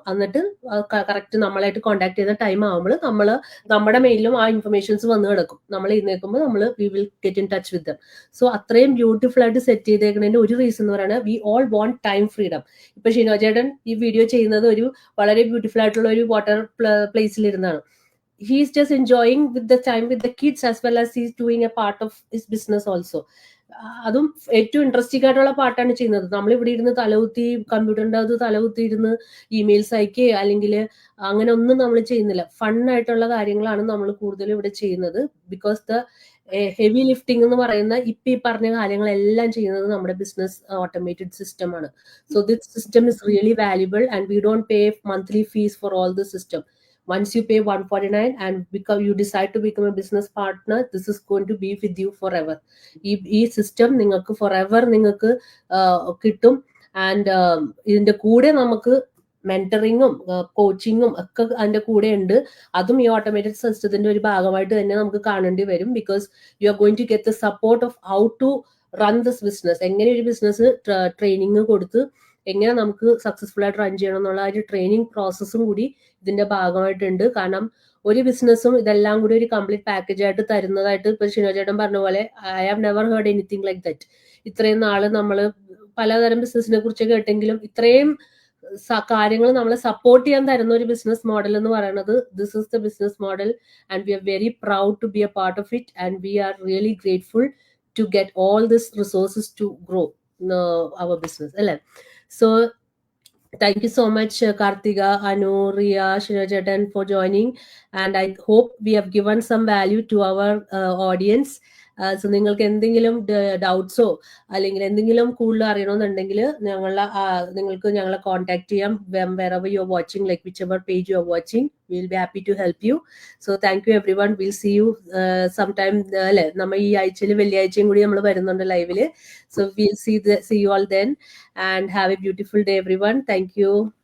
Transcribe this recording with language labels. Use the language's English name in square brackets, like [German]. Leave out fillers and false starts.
[Malayalam] എന്നിട്ട് കറക്റ്റ് നമ്മളായിട്ട് കോൺടാക്ട് ചെയ്യുന്ന ടൈം ആകുമ്പോൾ നമ്മുടെ മെയിലും ആ ഇൻഫർമേഷൻസ് വന്ന് കിടക്കും. നമ്മൾ ഇന്നേക്കുമ്പോൾ [English] We will get in touch with them. [Malayalam] So അത്രയും ബ്യൂട്ടിഫുൾ ആയിട്ട് സെറ്റ് ചെയ്തേക്കുന്നതിന്റെ ഒരു റീസൺ എന്ന് പറയുന്നത് [English] We all want time freedom. [Malayalam] ഇപ്പൊ ഷിനോ ചേട്ടൻ ഈ വീഡിയോ ചെയ്യുന്നത് ഒരു വളരെ ബ്യൂട്ടിഫുൾ ആയിട്ടുള്ള ഒരു വാട്ടർ പ്ലേസിൽ ഇരുന്നാണ്. [English] he is just enjoying with the time with the kids as well as he's doing a part of his business also. [Malayalam] അതും ഏറ്റവും ഇൻട്രസ്റ്റിംഗ് ആയിട്ടുള്ള പാർട്ടാണ് ചെയ്യുന്നത്. നമ്മൾ ഇവിടെ ഇരുന്ന് തലകുത്തി കമ്പ്യൂട്ടറിന്റെ അത് തലകുത്തി ഇരുന്ന് ഇമെയിൽസ് അയക്കുക അല്ലെങ്കിൽ അങ്ങനെ ഒന്നും നമ്മൾ ചെയ്യുന്നില്ല. ഫണ്ണായിട്ടുള്ള കാര്യങ്ങളാണ് നമ്മൾ കൂടുതലും ഇവിടെ ചെയ്യുന്നത്. [English] because the heavy lifting [Malayalam] എന്ന് പറയുന്ന ഇപ്പൊ ഈ പറഞ്ഞ കാര്യങ്ങളെല്ലാം ചെയ്യുന്നത് നമ്മുടെ ബിസിനസ് ഓട്ടോമേറ്റഡ് സിസ്റ്റം ആണ്. [English] So this system is really valuable and we don't pay monthly fees for all the system. Once you pay $149 and you decide to become a business partner, this is going to be with you forever. [Malayalam] ഈ system നിങ്ങൾക്ക് forever നിങ്ങൾക്ക് കിട്ടും. And ഇതിന്റെ കൂടെ നമുക്ക് മെന്ററിങ്ങും കോച്ചിങ്ങും ഒക്കെ അതിന്റെ കൂടെ ഉണ്ട്. അതും ഈ ഓട്ടോമേറ്റഡ് സിസ്റ്റത്തിന്റെ ഒരു ഭാഗമായിട്ട് തന്നെ നമുക്ക് കാണേണ്ടി വരും. [English] Because you are going to get the support of how to run this business. [Malayalam] എങ്ങനെ ഒരു ബിസിനസ് ട്രെയിനിങ് കൊടുത്ത് എങ്ങനെ നമുക്ക് സക്സസ്ഫുൾ ആയിട്ട് റൺ ചെയ്യണം എന്നുള്ള ഒരു ട്രെയിനിങ് പ്രോസസ്സും കൂടി ഇതിന്റെ ഭാഗമായിട്ടുണ്ട്. കാരണം ഒരു ബിസിനസ്സും ഇതെല്ലാം കൂടി ഒരു കംപ്ലീറ്റ് പാക്കേജ് ആയിട്ട് തരുന്നതായിട്ട് ഇപ്പൊ ഷിനോ ചേട്ടൻ പറഞ്ഞ പോലെ [English] I have never heard anything like that. [Malayalam] ഇത്രയും നാള് നമ്മൾ പലതരം ബിസിനസിനെ കുറിച്ച് കേട്ടെങ്കിലും ഇത്രയും കാര്യങ്ങൾ നമ്മളെ സപ്പോർട്ട് ചെയ്യാൻ തരുന്ന ഒരു ബിസിനസ് മോഡൽ എന്ന് പറയുന്നത് [English] this is the business model and we are very proud to be a part of it and we are really grateful to get all this resources to grow our business [Malayalam] അല്ലേ. [English] So thank you so much Kartika, Anu, Riya, Shino Chetan for joining, and I hope we have given some value to our audience. [Malayalam] So നിങ്ങൾക്ക് എന്തെങ്കിലും ഡൗട്ട്സോ അല്ലെങ്കിൽ എന്തെങ്കിലും കൂടുതൽ അറിയണമെന്നുണ്ടെങ്കിൽ നിങ്ങൾക്ക് ഞങ്ങളെ contact ചെയ്യാം. [English] wherever you're watching, like whichever page you're watching, we'll be happy to help you. So thank you everyone. We'll see you sometime. [Malayalam] അല്ലെ, നമ്മൾ ഈ ആഴ്ചയിൽ വെള്ളിയാഴ്ചയും കൂടി നമ്മൾ വരുന്നുണ്ട് ലൈവില്. [English] So we'll see you all then, and have a beautiful day everyone. Thank you.